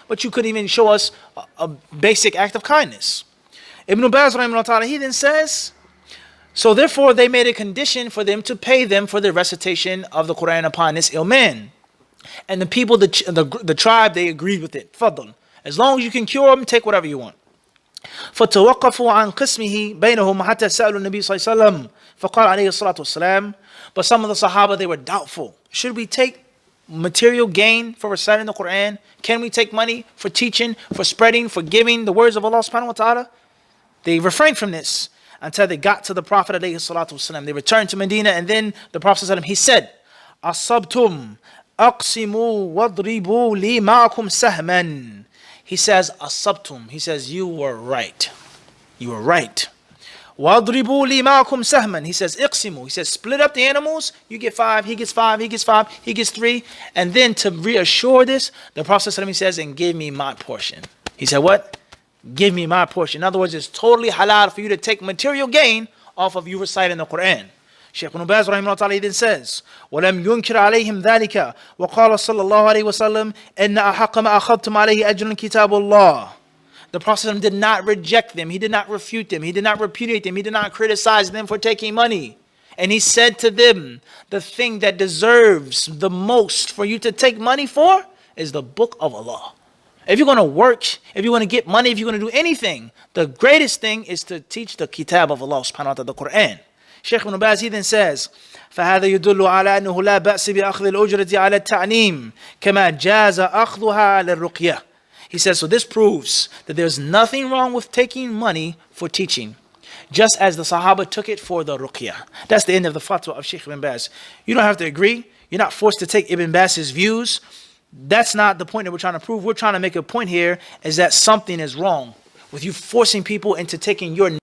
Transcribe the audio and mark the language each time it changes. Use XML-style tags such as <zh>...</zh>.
<en>but you couldn't even show us a basic act of kindness. Ibn Baz, rahimahullah, he then says, so therefore they made a condition for them to pay them for the recitation of the Quran upon this ill man. And the people, the tribe, they agreed with it. Fadl. As long as you can cure them, take whatever you want.</en> <ar>فتوقفوا عن قسمه بينهم حتى سألوا النبي صلى الله عليه وسلم فقال عليه الصلاة والسلام.</ar> <en>But some of the Sahaba, they were doubtful. Should we take material gain for reciting the Quran? Can we take money for teaching, for spreading, for giving the words of Allah subhanahu wa ta'ala? They refrained from this until they got to the Prophet alayhi salatu wasalam. They returned to Medina, and then the Prophet sallallahu, he said,</en> <ar>Asabtum aqsimu wadribu li ma'akum sahman.</ar> <en>He says, Asabtum. He says, you were right. You were right.</en> <ar>Wadribu li ma'akum sahman.</ar> <en>He says,</en> <ar>iqsimu.</ar> <en>He says, split up the animals. You get 5, he gets 5, he gets 5, he gets 3. And then to reassure this, the Prophet sallallahu, he says, and give me my portion. He said, what? Give me my portion. In other words, it's totally halal for you to take material gain off of you reciting the Quran. Shaykh Ibn Baz rahimahullah then says,</en> <ar>وَلَمْ يُنْكِرْ عَلَيْهِمْ ذَلِكَ وَقَالَ صَلَّى اللَّهُ عَلَيْهِ وَسَلَّمْ إِنَّ أَحَقَّ مَا أَخَذْتُمْ عَلَيْهِ أَجْرٌ كِتَابُ اللَّهِ.</ar> <en>The Prophet did not reject them. He did not refute them. He did not repudiate them. He did not criticize them for taking money. And he said to them, the thing that deserves the most for you to take money for is the book of Allah. If you're going to work, if you want to get money, if you're going to do anything, the greatest thing is to teach the kitab of Allah subhanahu wa ta'ala, the Quran. Shaykh Ibn Baz, he then says,</en> <ar>فَهَذَا يُدُلُّ عَلَى أَنَّهُ لَا بَأْسِ بِأَخْذِ الْأُجْرَةِ عَلَى التَّعْنِيمِ كَمَا جَازَ أَخْذُهَا لِلرُّقْيَةِ.</ar> <en>He says, so this proves that there's nothing wrong with taking money for teaching, just as the Sahaba took it for the ruqyah. That's the end of the fatwa of Shaykh Ibn Baz. You don't have to agree. You're not forced to take Ibn Baz's views. That's not the point that we're trying to prove. We're trying to make a point here is that something is wrong with you forcing people into taking your</en>